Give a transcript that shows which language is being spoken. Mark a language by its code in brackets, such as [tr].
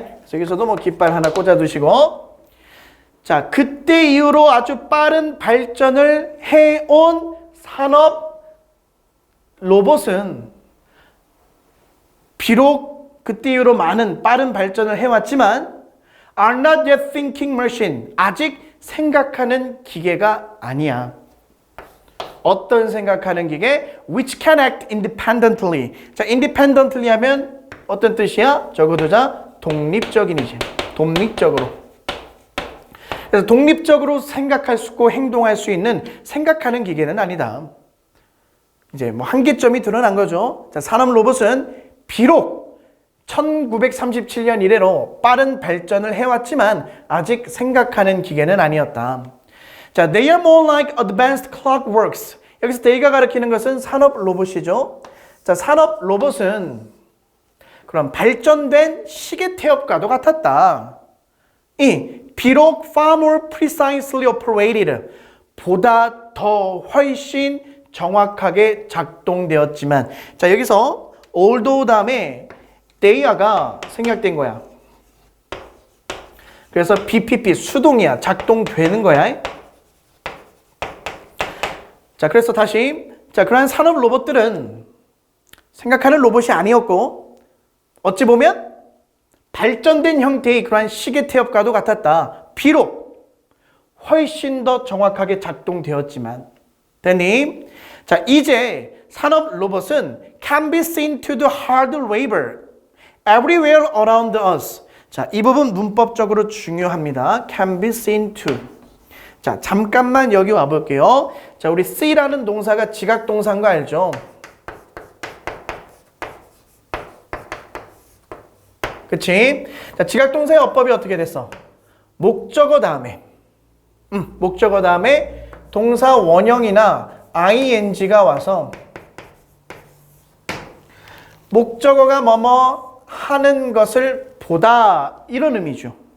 [ko] 그래서 여기서도 뭐 깃발 하나 꽂아두시고 자, 그때 이후로 아주 빠른 발전을 해온 산업 로봇은 비록 그때 이후로 많은 빠른 발전을 해왔지만 [en] are not yet thinking machine [ko] 아직 생각하는 기계가 아니야. 어떤 생각하는 기계? [en] which can act independently. [ko] 자, independently 하면 어떤 뜻이야? 적어두자. 독립적인이지. 독립적으로. 그래서 독립적으로 생각할 수 있고 행동할 수 있는 생각하는 기계는 아니다. 이제 뭐 한계점이 드러난 거죠. 자, 산업 로봇은 비록 1937년 이래로 빠른 발전을 해왔지만 아직 생각하는 기계는 아니었다. [en] 자, they are more like advanced clockworks. [ko] 여기서 they가 가리키는 것은 산업 로봇이죠. 자, 산업 로봇은 그럼 발전된 시계 태엽과도 같았다. 비록 [en] far more precisely operated [ko] 보다 더 훨씬 정확하게 작동되었지만 자, 여기서 although 다음에 they가 생략된 거야. 그래서 BPP 수동이야. 작동되는 거야. 자, 그래서 다시 그러한 산업 로봇들은 생각하는 로봇이 아니었고 어찌 보면 발전된 형태의 그러한 시계 태엽과도 같았다. 비록 훨씬 더 정확하게 작동되었지만 됐니? 자, 이제 산업 로봇은 [en] can be seen to the hard labor everywhere around us. [ko] 자, 이 부분 문법적으로 중요합니다. [en] can be seen to. [ko] 자, 잠깐만 여기 와볼게요. 자, 우리 see라는 동사가 지각 동사인 거 알죠? 그치? 자, 지각 동사의 어법이 어떻게 됐어? 목적어 다음에 목적어 다음에 동사 원형이나 ing가 와서 목적어가 뭐뭐 하는 것을 보다 이런 의미죠.